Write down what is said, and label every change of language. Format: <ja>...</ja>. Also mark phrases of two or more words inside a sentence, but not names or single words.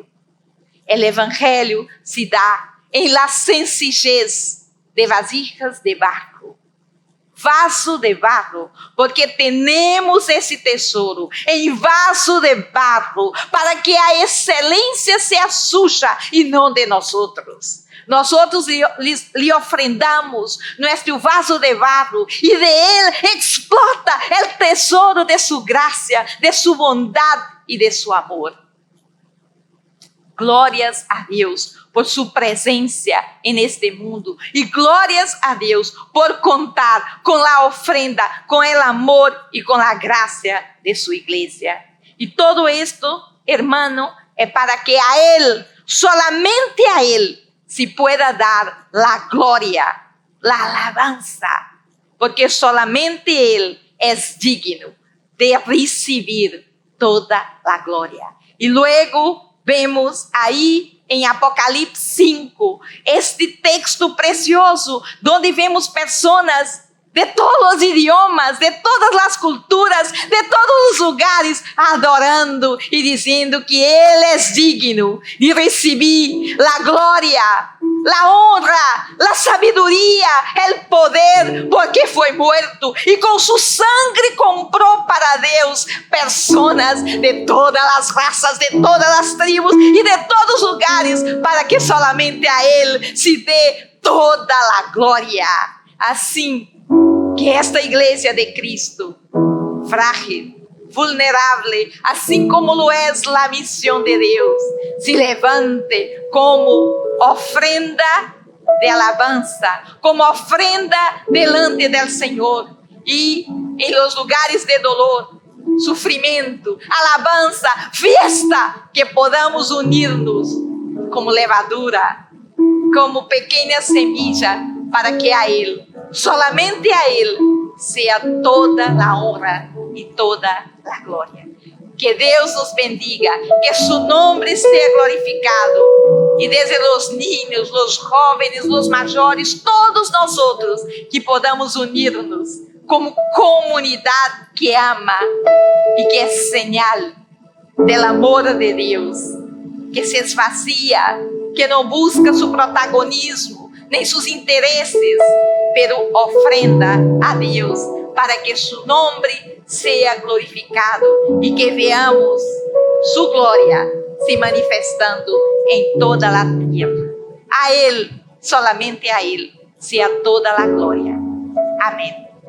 <es>El evangelio se da en la sencillez de vasijas de barro, vaso de barro, porque tenemos ese tesoro en vaso de barro, para que a excelencia sea suya y no de nosotros. Nosotros le ofrendamos nuestro vaso de barro y de él explota el tesoro de su gracia, de su bondad y de su amor.</es> <pt>Glórias a Deus</pt> <es>por su presencia en este mundo. Y glorias a Dios por contar con la ofrenda, con el amor y con la gracia de su iglesia. Y todo esto, hermano, es para que a Él, solamente a Él, se pueda dar la gloria, la alabanza. Porque solamente Él es digno de recibir toda la gloria. Y luego vemos ahí</es> <pt>em Apocalipse 5, este texto precioso,</pt> <es>donde vemos</es> <pt>pessoas de todos os idiomas, de todas as culturas, de todos os lugares, adorando e dizendo que Ele é digno de receber a glória, a honra, a sabedoria, o poder, porque foi morto e com sua sangue comprou para Deus pessoas de todas as raças, de todas as tribos e de todos os lugares, para que solamente a Ele se dê toda a glória. Assim que esta igreja de Cristo, frágil, vulnerável, assim como lo é a missão de Deus,</pt> <es>se levante como ofrenda de alabanza, como ofrenda delante del Senhor, e em los lugares de dolor, sofrimento, alabanza, fiesta, que podamos unir-nos como levadura, como pequena semilla, para que a Ele, solamente a Ele,</es> <pt>seja toda a honra e toda a glória.</pt> <es>Que Deus nos bendiga, que su nombre seja glorificado, e desde os niños, os jóvenes, os</es> <pt>mayores, todos nós outros, que podamos unir-nos como comunidade que ama e que é</pt> <es>señal del amor</es> <pt>de Deus, que se esvazia, que não busca su protagonismo, nem seus interesses, pero ofrenda a Deus, para que su nombre seja glorificado e que veamos su glória se manifestando em toda a terra. A Ele, solamente a Ele, seja toda a glória. Amém.</pt>